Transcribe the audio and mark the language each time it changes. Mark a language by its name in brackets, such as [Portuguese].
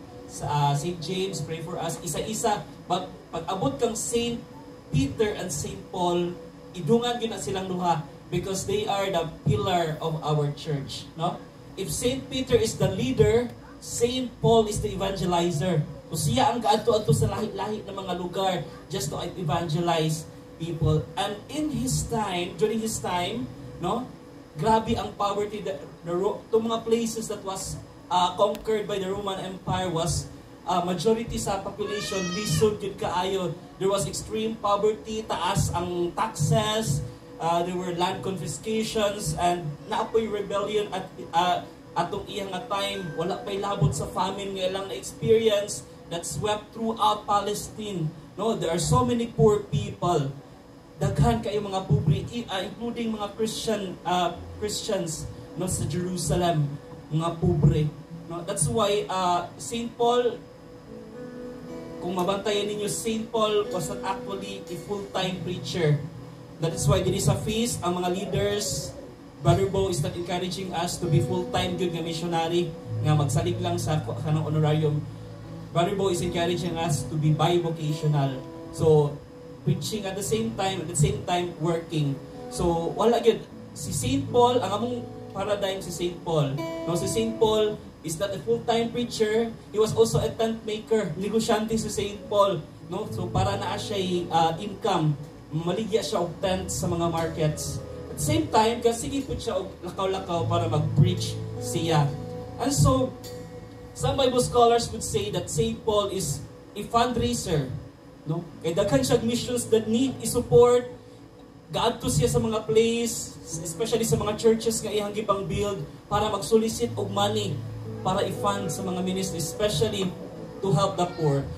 [English] Saint James, pray for us, [Cebuano] isa-isa. Pag abot kang [English] Saint Peter and Saint Paul, [Cebuano] idungan yun na silang duha [English] because they are the pillar of our church. No? If Saint Peter is the leader, Saint Paul is the evangelizer. [Cebuano] So siya ang gaadto-adto sa lahi-lahi ng mga lugar [English] just to evangelize people. And in his time, during his time, no, grabe ang poverty, the mga places that was conquered by the Roman Empire was majority [Cebuano] sa population lisod yun kaayo. [English] There was extreme poverty, [Cebuano] taas ang taxes, [English] there were land confiscations, and [Cebuano] naapoy rebellion at atong iyang time. Wala pa'y labot sa famine nga ilang na-experience [English] that swept throughout Palestine. No, there are so many poor people. [Cebuano] Daghan kayo mga pobre, including mga Christians no, sa Jerusalem, mga pobre. [English] No, that's why Saint Paul, [Cebuano] kung mabantayan ninyo, [English] Saint Paul was not actually a full-time preacher. That is why there is a feast, ang mga leaders, Brother Bo is not encouraging us to be full-time good nga missionary, [Cebuano] nga magsalig lang sa kanang honorarium. [English] Brother Bo is encouraging us to be bivocational. So, preaching at the same time working. [Cebuano] So, wala yun. [English] Si Saint Paul, [Cebuano] ang among paradigm si Saint Paul. [English] No, si Saint Paul is not a full-time preacher. He was also a tent maker, [Cebuano] negosyante si Saint Paul. [English] No? [Cebuano] So para na siya income, maligya siya og tent sa mga markets. [English] At the same time, [Cebuano] sige po siya og lakaw-lakaw para mag-preach siya. [English] And so, some Bible scholars would say that Saint Paul is a fundraiser. [Cebuano] No? Kaya daghan siya missions that need i-support. Gaadto siya sa mga place, especially sa mga churches nga iyang gipang build para mag-solicit og money para i-fund sa mga ministries, [English] especially to help the poor.